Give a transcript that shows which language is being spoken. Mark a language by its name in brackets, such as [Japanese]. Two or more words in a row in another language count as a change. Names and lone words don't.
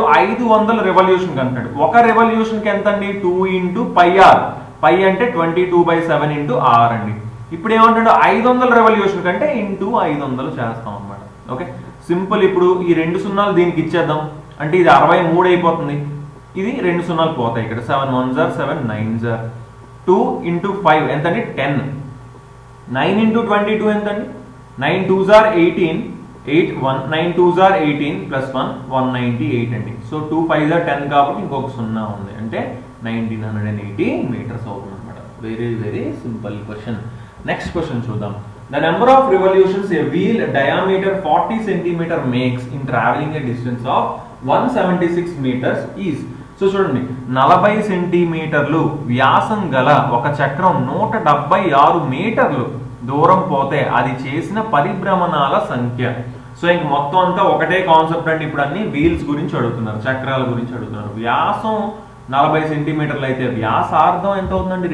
[Telugu] 500 రెవల్యూషన్ అంటున్నాడు. ఒక రెవల్యూషన్ కి ఎంత అండి? 2 ఇంటూ πr. π అంటే 22/7 ఇంటూ r అండి. ఇప్పుడు ఏమంటాడు? 500 రెవల్యూషన్ కంటే ఇంటూ 500 చేస్తాం అనమాట. [English] okay, simple. [Telugu] ఇప్పుడు ఈ 2 సున్నాలు దీనికి ఇచ్చేద్దాం. అంటే ఇది 63 అయిపోతుంది. ఇది 2 సున్నాలు పోతాయి ఇక్కడ. [English] 7 1s are 7 9s are 2 ఇంటూ 5 ఎంతండి? 10. 9 ఇంటూ 22 ఎంతండి? 9 2s are 18. 8 9 2s are 18 plus 1 198 అండి. [Telugu] సో 2 5s are 10 కాబట్టి ఇంకొక 0 ఉంది అంటే 1980 మీటర్స్ అవుతుంది అనమాట. [English] very simple question. next question చూద్దాం. The number of revolutions a wheel diameter 40 cm makes in traveling a distance of 176 meters is. [Telugu] సో చూడండి 40 సెంటీమీటర్లు వ్యాసం గల ఒక చక్రం 176 మీటర్లు దూరం పోతే అది చేసిన పరిభ్రమణాల సంఖ్య. సో ఇంక మొత్తం అంతా ఒకటే కాన్సెప్ట్ అండి. ఇప్పుడు అన్ని వీల్స్ గురించి అడుగుతున్నారు, చక్రాల గురించి అడుగుతున్నారు. వ్యాసం 40 సెంటీమీటర్లు అయితే వ్యాసార్థం ఎంత అవుతుందండి?